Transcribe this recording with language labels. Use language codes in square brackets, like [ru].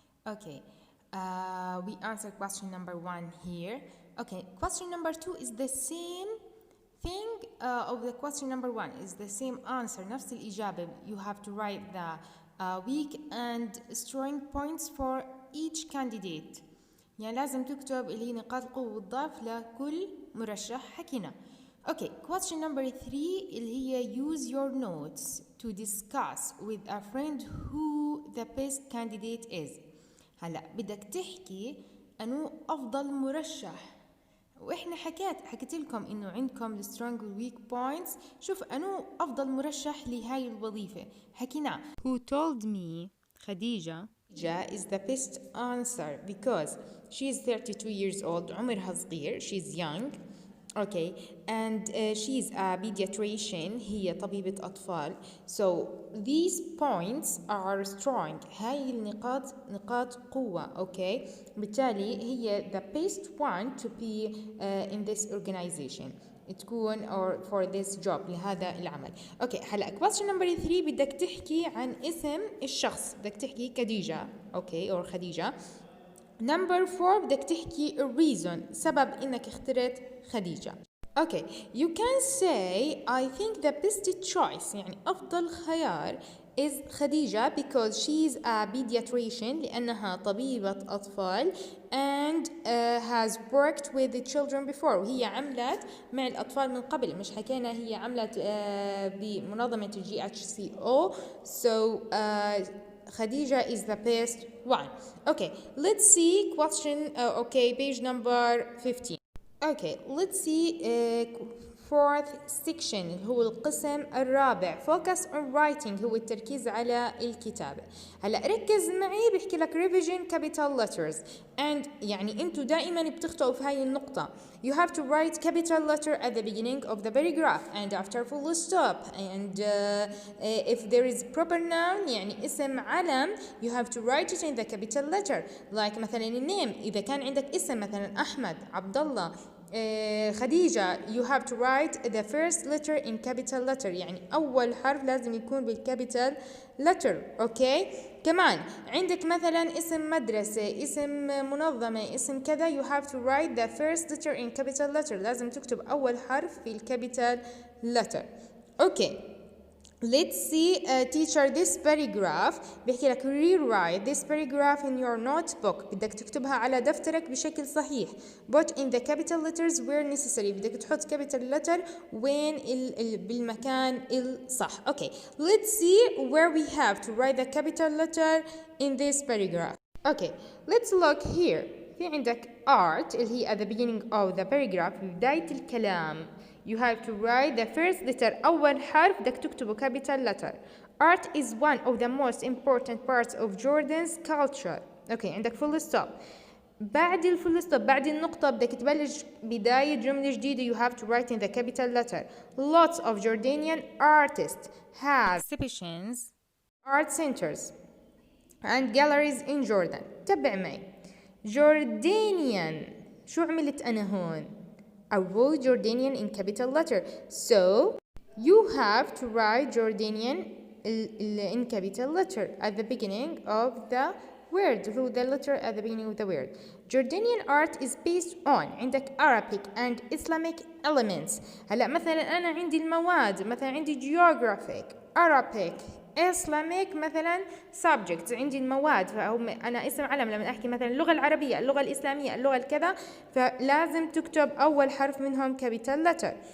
[en] Okay, we answered question number 1 here. Okay, question number 2 is the same thing of the question number 1, is the same answer, [ar] نفس الإجابة. [en] You have to write the weak and strong points for each candidate. [ar] يعني لازم تكتب اللي هي نقاط القوة والضعف لكل مرشح حكينا. [en] Okay, question number 3 [ar] اللي هي [en] use your notes to discuss with a friend who the best candidate is. [ar] هلا بدك تحكي أنو أفضل مرشح، وإحنا حكيت لكم إنه عندكم [en] the strong and weak points. [ar] شوف أنو أفضل مرشح لهاي الوظيفة حكينا. [en] Who told me خديجة is the best answer because she is 32 years old. [ar] عمرها صغير. [en] She is young. Okay, and she is a pediatrician. [ar] هي طبيبة أطفال. [en] So these points are strong. [ar] هاي النقاط نقاط قوة. [en] Okay, [ar] بالتالي هي [en] the best one to be in this organization. تكون or for this job [ar] لهذا العمل. اوكي هلا [en] question number 3 [ar] بدك تحكي عن اسم الشخص، بدك تحكي خديجة. اوكي or خديجة. [en] number 4 [ar] بدك تحكي reason، سبب انك اخترت خديجة. [en] Okay, you can say I think the best choice [ar] يعني أفضل خيار [en] is خديجة because she is a pediatrician [ar] لأنها طبيبة أطفال [en] and has worked with the children before. [ar] وهي عملت مع الأطفال من قبل، مش حكينا هي عملت بمنظمة GHCO. [en] So Khadija is the best one. Okay, let's see question. Okay, page number 15. Okay, let's see fourth section [ar] اللي هو القسم الرابع. [en] Focus on writing [ar] هو التركيز على الكتابة. هلا ركز معي، بحكي لك [en] revision capital letters and [ar] يعني انتوا دائما بتخطئوا في هاي النقطة. [en] You have to write capital letter at the beginning of the paragraph and after full stop and if there is proper noun [ar] يعني اسم علم [en] you have to write it in the capital letter. [ar] Like مثلا النيم، إذا كان عندك اسم مثلا أحمد، عبد الله، خديجة [en] you have to write the first letter in capital letter، [ar] يعني أول حرف لازم يكون بالcapital letter. أوكي كمان عندك مثلا اسم مدرسة، اسم منظمة، اسم كذا [en] you have to write the first letter in capital letter، [ar] لازم تكتب أول حرف في الcapital letter. [en] Okay let's see teacher this paragraph. [ar] بيحكي لك [en] rewrite this paragraph in your notebook، [ar] بدك تكتبها على دفترك بشكل صحيح. [en] but in the capital letters where necessary، [ar] بدك تحط [en] capital letter [ar] وين بالمكان الصح. [en] okay let's see where we have to write the capital letter in this paragraph. okay let's look here. في عندك art اللي هي at the beginning of the paragraph، [ar] في بداية الكلام [en] you have to write the first letter. [ar] أول حرف بدك تكتبه capital letter. [en] Art is one of the most important parts of Jordan's culture. okay عندك full stop. [ar] بعد الفول ستوب، بعد النقطة بدك تبلش بداية جملة جديدة [en] you have to write in the capital letter. Lots of Jordanian artists have exhibitions, art centers and galleries in Jordan. [ar] تبع معي Jordanian. شو عملت أنا هون؟ [en] I wrote Jordanian in capital letter. So you have to write Jordanian in capital letter at the beginning of the word. So the letter at the beginning of the word. Jordanian art is based on [ar] عندك [en] Arabic and Islamic elements. [ar] هلا مثلا أنا عندي المواد، مثلا عندي geographic، Arabic، Islamic مثلا subjects. عندي المواد فهم أنا اسم علم لما أحكي مثلا اللغة العربية، اللغة الإسلامية، اللغة الكذا، فلازم تكتب أول حرف منهم capital letter.